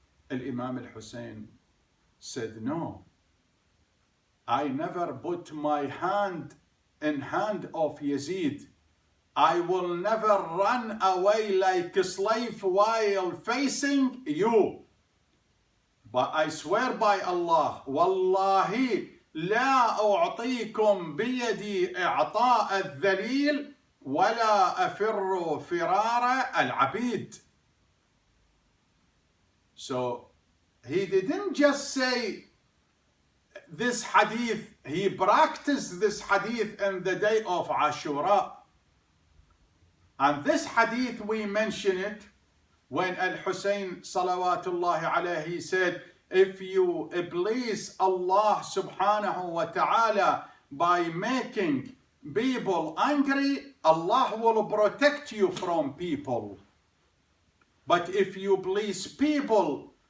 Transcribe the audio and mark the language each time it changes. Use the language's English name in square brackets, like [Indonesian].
[English] Imam al-Hussein said, no, I never put my hand in hand of Yazid. I will never run away like a slave while facing you. But I swear by Allah, [Arabic] Wallahi, لا أعطيكم بيدي إعطاء الذليل ولا أفر فرار العبيد. [English] So he didn't just say this hadith, he practiced this hadith in the day of Ashura. And this hadith, we mention it when Al-Hussein salawatullahi alayhi said, if you please Allah subhanahu wa ta'ala by making people angry, Allah will protect you from people. But if you please people